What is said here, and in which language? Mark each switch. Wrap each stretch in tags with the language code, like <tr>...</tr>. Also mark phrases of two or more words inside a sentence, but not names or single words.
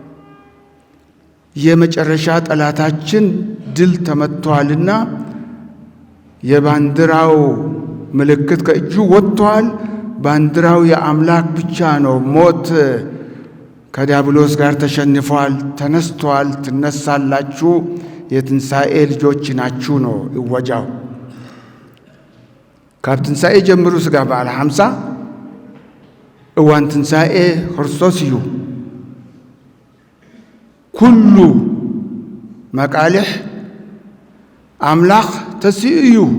<am>የመጨረሻ ጠላታችን ድል ተመቷልና የባንዲራው ምልክት ከእጁ ወጥቷል ባንዲራው የአምላክ ብቻ ነው ሞት ከዲያብሎስ ጋር ተሸንፏል ተነስቷል ትነሳላችሁ የትንሣኤ ልጆች ናችሁ ነው ይወጃው</am> <ti>ካብ ትንሣኤ ጀምሩ ስጋ በዓለ 50 እዋን ትንሣኤ ክርስቶስ እዩ ኩሉ መቃልሕ አምላኽ ተሲኡ እዩ</ti>